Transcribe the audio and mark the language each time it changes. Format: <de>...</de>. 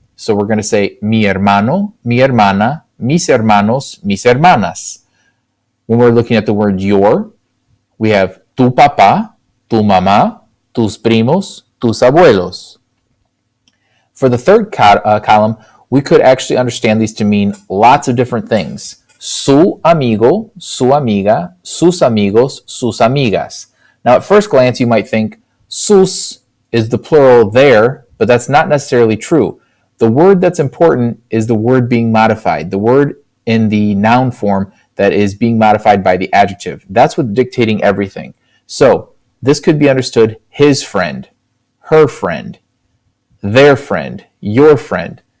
<en>So we're going to say</en> <es>mi hermano, mi hermana, mis hermanos, mis hermanas.</es> <en>When we're looking at the word your, we have</en> <es>tu papá, tu mamá, tus primos, tus abuelos.</es> <en>For the third column, we could actually understand these to mean lots of different things.</en> <es>Su amigo, su amiga, sus amigos, sus amigas.</es> <en>Now, at first glance, you might think sus is the plural there, but that's not necessarily true. The word that's important is the word being modified, the word in the noun form that is being modified by the adjective. That's what's dictating everything. So, this could be understood his friend, her friend, their friend, your friend.</en>